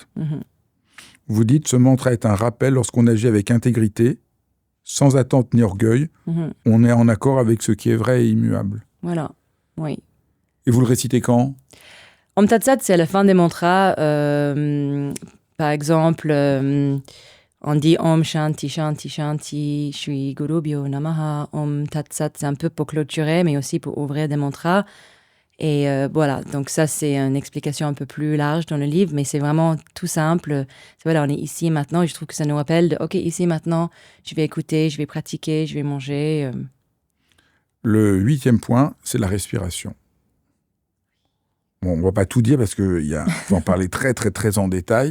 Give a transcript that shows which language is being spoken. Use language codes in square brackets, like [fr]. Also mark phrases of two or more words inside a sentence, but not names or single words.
[fr] Vous dites, ce mantra est un rappel lorsqu'on agit avec intégrité, sans attente ni orgueil, on est en accord avec ce qui est vrai et immuable. Voilà, oui. Et vous le récitez quand? [sa] Om Tat Sat, [fr] c'est à la fin des mantras. Par exemple, on dit [sa] Om Shanti Shanti Shanti Shri Gurubhyo Namaha. Om Tat Sat, [fr] c'est un peu pour clôturer, mais aussi pour ouvrir des mantras. Et voilà, donc ça, c'est une explication un peu plus large dans le livre, mais c'est vraiment tout simple. Voilà, on est ici et maintenant, et je trouve que ça nous rappelle OK, ici et maintenant, je vais écouter, je vais pratiquer, je vais manger. Le 8e point, c'est la respiration. Bon, on ne va pas tout dire parce qu'il faut en parler très, très, très en détail.